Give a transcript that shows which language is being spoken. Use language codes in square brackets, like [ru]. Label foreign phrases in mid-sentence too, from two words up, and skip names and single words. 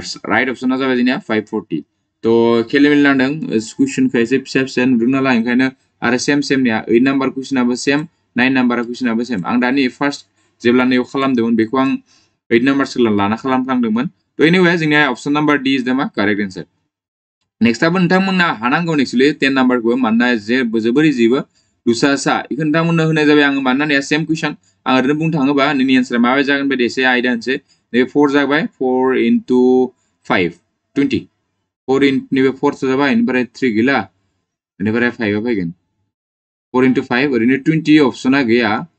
[brx] राइट अपशना जाबाय जोंनिया 540 तो खेलिमेलि नांदों क्वेश्चनखौ एसे फिसा फिसा नुदों नालाय ओंखायनो आरो सेम निया 8 नम्बर क्वेश्चनाबो सेम 9 नम्बर क्वेश्चनाबो सेम आं दानि फर्स्ट जेब्ला नैयाव खालामदोंमोन बेखौ आं 8 नम्बर लाना खालामफ्लांदोंमोन तो एनिवे जोंनिया [en] option number D is the ma correct answer [brx] नेक्स्टआबो नोंथांमोनना हानांगौ एक्चुअली 10 नम्बरखौ मानोना जोबोर इजिबो दुसासा इखौ नोंथांमोननो होनाय जाबाय आं मानोना [en] same question [brx] आं ओरैनो बुंनो थाङोबा नोंनि एन्सारा माबायदि जागोन बायदि एसे आइडिया होनसै नैबे 4 जाबाय 4 into 5 20 4 नैबे 4 जाबाय इनिफ्राय 3 गैला इनिफ्राय 5 आ फैगोन 4 into 5 ओरैनो 20 अपशना गैया